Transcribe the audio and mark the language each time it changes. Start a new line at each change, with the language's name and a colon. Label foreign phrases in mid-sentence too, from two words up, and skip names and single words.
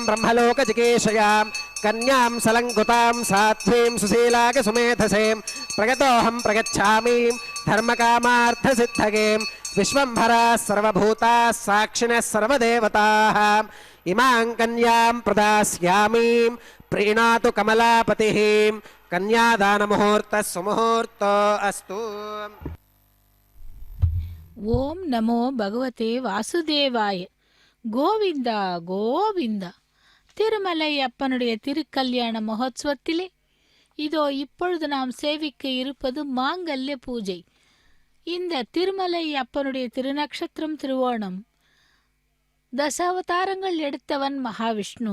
Sanskrit: ब्रह्मलोकजिगीषयां कन्यां सलङ्कृतां साध्वीं सुशीलाकसुमेधसें प्रगतोऽहं प्रगच्छामि धर्मकामार्थसिद्धगें विश्वम्भराः सर्वभूताः साक्षिणः सर्वदेवताः इमां कन्यां प्रदास्यामि प्रीणातु कमलापतिः कन्यादानमुहूर्तः सुमुहूर्तो अस्तु ॐ नमो भगवते वासुदेवाय.
Tamil: கோவிந்தா கோவிந்தா. திருமலை அப்பனுடைய திருக்கல்யாண மகோத்சவத்திலே இதோ இப்பொழுது நாம் சேவிக்க இருப்பது மாங்கல்ய பூஜை. இந்த திருமலை அப்பனுடைய திருநக்ஷத்திரம் திருவோணம். தசாவதாரங்கள் எடுத்தவன் மகாவிஷ்ணு.